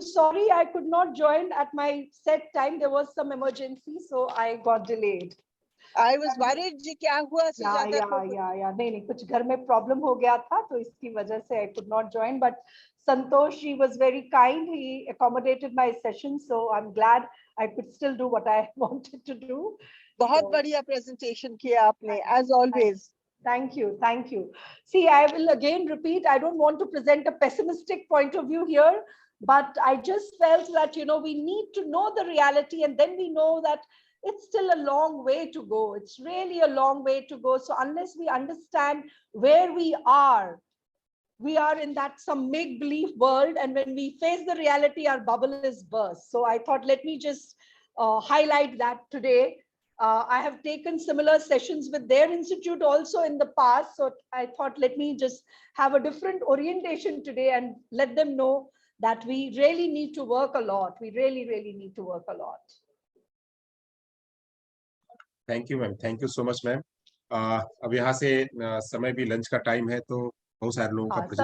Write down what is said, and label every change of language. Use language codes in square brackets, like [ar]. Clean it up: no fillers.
[en] Sorry, I could not join at my set time. There was some emergency, so I got delayed. I was worried [hi] जी क्या हुआ सुजाता को. नहीं कुछ घर में प्रॉब्लम हो गया था तो इसकी वजह से [en] I could not join. But Santosh, he was very kind. He accommodated my session, so I'm glad I could still do what I wanted to do. [hi] बहुत [en] So, [hi] बढ़िया presentation किया आपने, [en] as always. Thank you, thank you. See, I will again repeat, I don't want to present a pessimistic point of view here, but I just felt that, we need to know the reality, and then we know that it's still a long way to go. It's really a long way to go. So unless we understand where we are in that some make-believe world, and when we face the reality, our bubble is burst. So I thought, let me just highlight that today. I have taken similar sessions with their institute also in the past. So I thought, let me just have a different orientation today and let them know that we really need to work a lot. We really, really need to work a lot. Thank you ma'am. Thank you so much ma'am. [hi] अब यहाँ से समय भी lunch का time है तो बहुत सारे लोगों का